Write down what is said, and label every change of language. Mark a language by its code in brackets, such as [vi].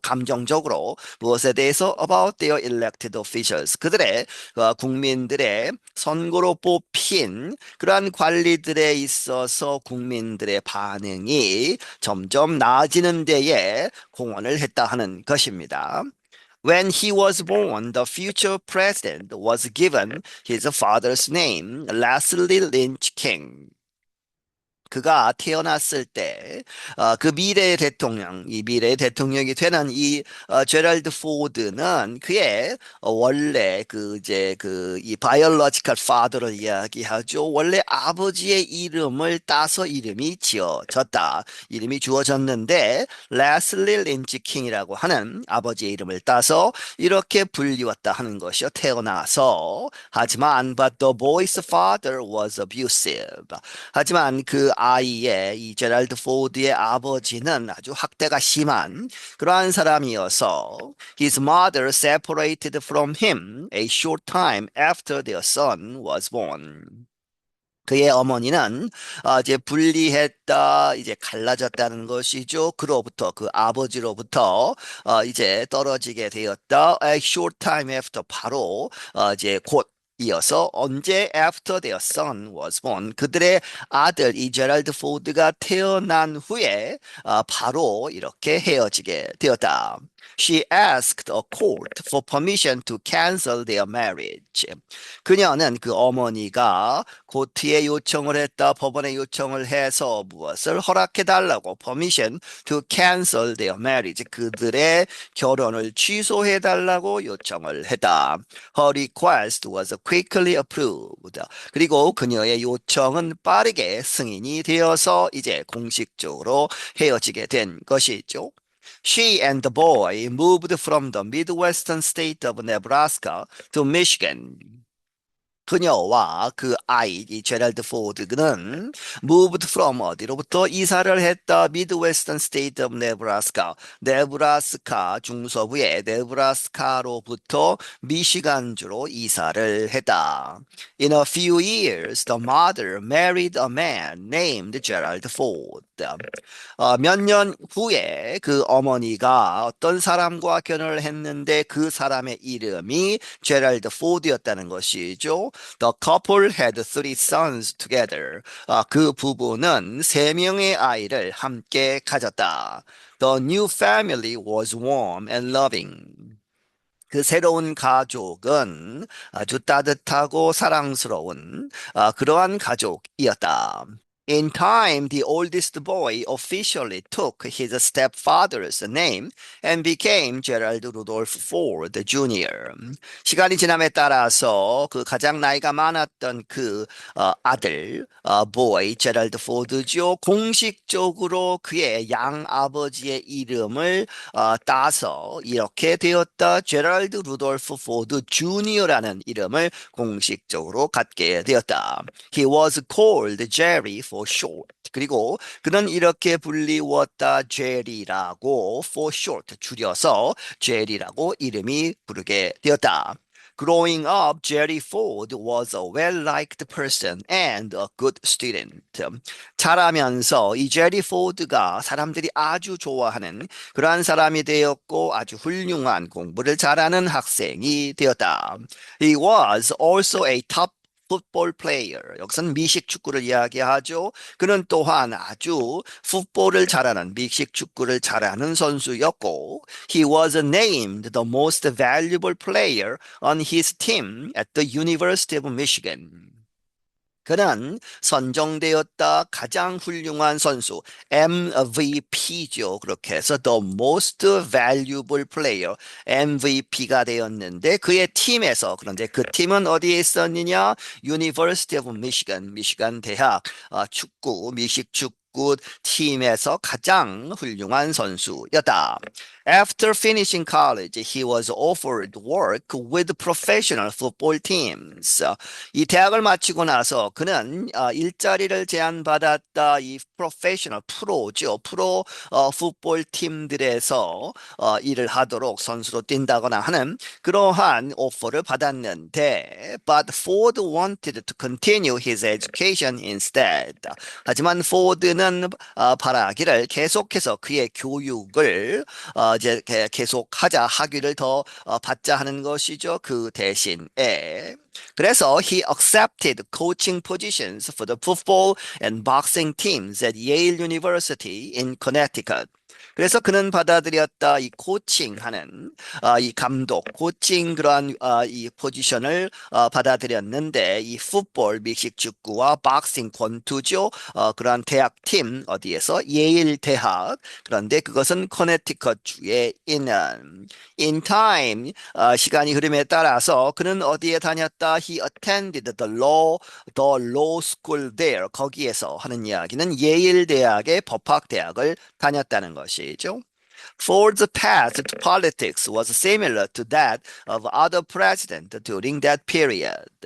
[ko] 감정적으로 무엇에 대해서 [en] about their elected officials [ko] 그들의 국민들의 선거로 뽑힌 그러한 관리들에 있어서 국민들의 반응이 점점 나아지는 데에 공헌을 했다 하는 것입니다. [en] When he was born, the future president was given his father's name, Leslie Lynch King. [ko] 그가 태어났을 때, 그 미래의 대통령, 이 미래의 대통령이 되는 이 제럴드 포드는 그의 원래 이 바이올로지컬 파더를 이야기하죠. 원래 아버지의 이름을 따서 이름이 지어졌다. 이름이 주어졌는데 레슬리 린치 킹이라고 하는 아버지의 이름을 따서 이렇게 불리웠다 하는 것이요. 태어나서. 하지만 [en] but the boy's father was abusive. [ko] 하지만 그 아이의 이 제랄드 포드의 아버지는 아주 학대가 심한 그러한 사람이어서 [en] his mother separated from him a short time after their son was born. [ko] 그의 어머니는 이제 분리했다, 이제 갈라졌다는 것이죠. 그로부터 그 아버지로부터 이제 떨어지게 되었다. [en] A short time after [ko] 바로 이제 곧 이어서 언제 [en] after their son was born [ko] 그들의 아들 이 제랄드 포드가 태어난 후에 바로 이렇게 헤어지게 되었다. [en] She asked a court for permission to cancel their marriage. [ko] 그녀는 그 어머니가 고트에 요청을 했다. 법원에 요청을 해서 무엇을 허락해 달라고 [en] permission to cancel their marriage. [ko] 그들의 결혼을 취소해 달라고 요청을 했다. [en] Her request was quickly approved. [ko] 그리고 그녀의 요청은 빠르게 승인이 되어서 이제 공식적으로 헤어지게 된 것이죠. [en] She and the boy moved from the Midwestern state of Nebraska to Michigan. [ko] 그녀와 그 아이, 이 제랄드 포드는 [en] moved from [ko] 어디로부터 이사를 했다. [en] Midwestern State of Nebraska. [ko] 네브라스카 중서부의 네브라스카로부터 미시간주로 이사를 했다. [en] In a few years, the mother married a man named Gerald Ford. [ko] 몇 년 후에 그 어머니가 어떤 사람과 결혼을 했는데 그 사람의 이름이 제랄드 포드였다는 것이죠. [en] The couple had three sons together. [ko] 그 부부는 세 명의 아이를 함께 가졌다. [en] The new family was warm and loving. [ko] 그 새로운 가족은 아주 따뜻하고 사랑스러운 그러한 가족이었다. [en] In time, the oldest boy officially took his stepfather's name and became Gerald Rudolph Ford Jr. [ko] 시간이 지남에 따라서 그 가장 나이가 많았던 그 아들, boy, 제랄드 포드죠. 공식적으로 그의 양아버지의 이름을 따서 이렇게 되었다. 제랄드 루돌프 포드 주니어라는 이름을 공식적으로 갖게 되었다. [en] He was called Jerry for short. [ko] 그리고 그는 이렇게 불리웠다. 제리라고 [en] for short [ko] 줄여서 제리라고 이름이 부르게 되었다. [en] Growing up, Jerry Ford was a well-liked person and a good student. [ko] 자라면서 이 제리 포드가 사람들이 아주 좋아하는 그러한 사람이 되었고 아주 훌륭한 공부를 잘하는 학생이 되었다. [en] He was also a top football player. [ko] 여기서는 미식 축구를 이야기하죠. 그는 또한 아주 풋볼을 잘하는 미식 축구를 잘하는 선수였고 [en] he was named the most valuable player on his team at the University of Michigan. [ko] 그는 선정되었다 가장 훌륭한 선수 MVP죠. 그렇게 해서 [en] the most valuable player [ko] MVP가 되었는데 그의 팀에서 그런데 그 팀은 어디에 있었느냐? University of Michigan, 미시간 대학 축구 미식 축구 팀에서 가장 훌륭한 선수였다. [en] After finishing college, he was offered work with professional football teams. [ko] 이 대학을 마치고 나서 그는 일자리를 제안받았다. 이 프로페셔널 프로죠. 프로 풋볼 팀들에서 일을 하도록 선수로 뛴다거나 하는 그러한 오퍼를 받았는데 [en] but Ford wanted to continue his education instead. [ko] 하지만 포드는 바라기를 계속해서 그의 교육을 이제 계속하자 학위를 더 받자 하는 것이죠. 그 대신에 그래서 [en] he accepted coaching positions for the football and boxing teams at Yale University in Connecticut. [ko] 그래서 그는 받아들였다. 이 코칭하는 이 감독, 코칭 그러한 이 포지션을 받아들였는데 이 풋볼, 미식 축구와 박싱 권투죠. 그러한 대학팀 어디에서 예일 대학. 그런데 그것은 커네티컷 주에 있는 [en] in time [ko] 시간이 흐름에 따라서 그는 어디에 다녔다? [en] He attended the law school there. [ko] 거기에서 하는 이야기는 예일 대학의 법학대학을 다녔다는 것이죠. [en] Ford's path to politics was similar to that of other presidents during that period.